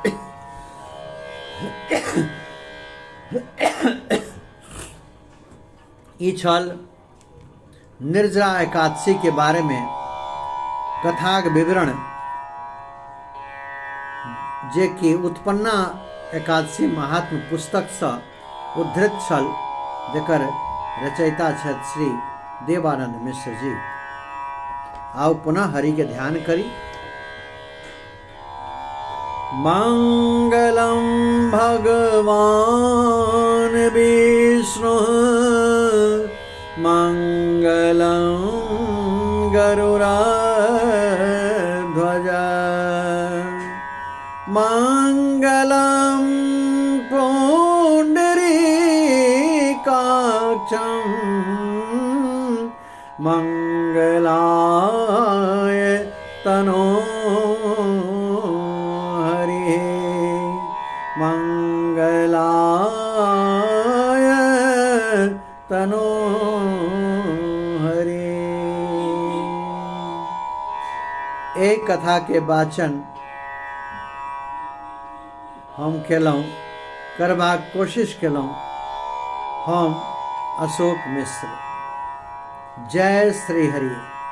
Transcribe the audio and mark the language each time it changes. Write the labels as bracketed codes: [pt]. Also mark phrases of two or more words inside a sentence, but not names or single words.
[mai] ई छल निर्जला एकादशी के बारे में कथाक विवरण, जे कि उत्पन्ना एकादशी महात्म पुस्तक सँ उद्धृत छल, जेकर रचयिता छथि श्री देवानंद मिश्र जी। आओ पुनः हरि के ध्यान करी। [sa] मंगलम भगवान विष्णु, मंगलम गरुड़ध्वज, मंगलम पुंडरीकाक्षं, मंगलाय तनो हरि, मंगलाय तनो हरि। [mai] एक कथा के वाचन हम केलहुँ, करबाक कोशिश केलहुँ। हम अशोक मिश्र। जय श्री हरि।